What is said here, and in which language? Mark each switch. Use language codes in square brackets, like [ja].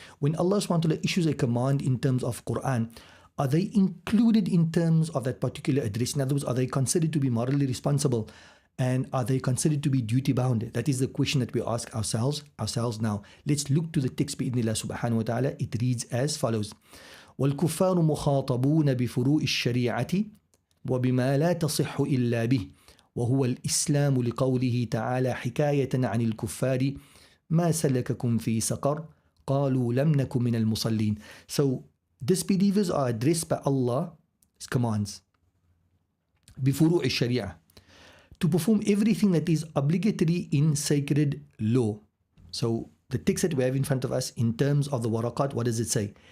[en] When Allah subhanahu wa ta'ala issues a command in terms of Quran, are they included in terms of that particular address? In other words, are they considered to be morally responsible? And are they considered to be duty-bound? That is the question that we ask ourselves now. Let's look to the text bi'idhnillah subhanahu wa ta'ala. It reads as follows. [ar] وَالْكُفَّارُ مُخَاطَبُونَ بِفُرُوءِ الشَّرِيعَةِ وَبِمَا لَا تَصِحُّ إِلَّا بِهِ وهو الإسلام لقوله تعالى حكاية عن الكفار ما سلككم في سقر قالوا لم نكن من المصلين. [en] So disbelievers are addressed by Allah's commands [ar] بفروع الشريعة, [en] to perform everything that is obligatory in sacred law. So the text that we have in front of us in terms of the Waraqat, what does it say?